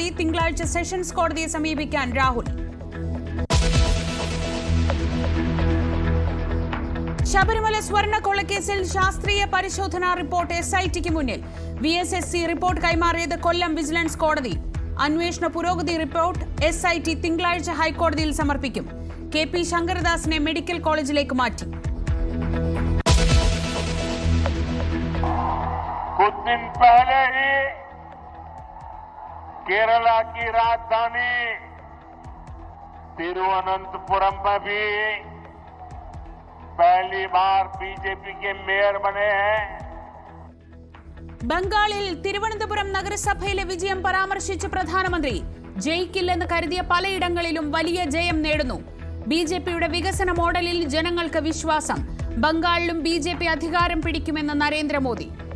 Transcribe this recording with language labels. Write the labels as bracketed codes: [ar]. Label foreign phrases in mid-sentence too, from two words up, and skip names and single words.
[ml] തിങ്കളാഴ്ച സെഷൻസ് കോടതിയെ സമീപിക്കാൻ രാഹുൽ. ശബരിമല സ്വർണ്ണക്കൊള്ളക്കേസിൽ ശാസ്ത്രീയ പരിശോധനാ റിപ്പോർട്ട് SITക്ക് മുന്നിൽ. VSSC റിപ്പോർട്ട് കൈമാറിയത് കൊല്ലം വിജിലൻസ് കോടതി. അന്വേഷണ പുരോഗതി റിപ്പോർട്ട് SIT തിങ്കളാഴ്ച ഹൈക്കോടതിയിൽ സമർപ്പിക്കും. KP ശങ്കരദാസിനെ മെഡിക്കൽ കോളേജിലേക്ക് മാറ്റി. [hi] कुछ दिन पहले ही केरला की राजधानी तिरुवनंतपुरम में भी पहली बार बीजेपी के मेयर बने हैं. [ml] ബംഗാളിൽ തിരുവനന്തപുരം നഗരസഭയിലെ വിജയം പരാമർശിച്ച പ്രധാനമന്ത്രി ജയിക്കില്ലെന്ന് കരുതിയ പലയിടങ്ങളിലും വലിയ ജയം നേടുന്നു. BJPയുടെ വികസന മോഡലിൽ ജനങ്ങൾക്ക് വിശ്വാസം. ബംഗാളിലും BJP അധികാരം പിടിക്കുമെന്ന് നരേന്ദ്രമോദി.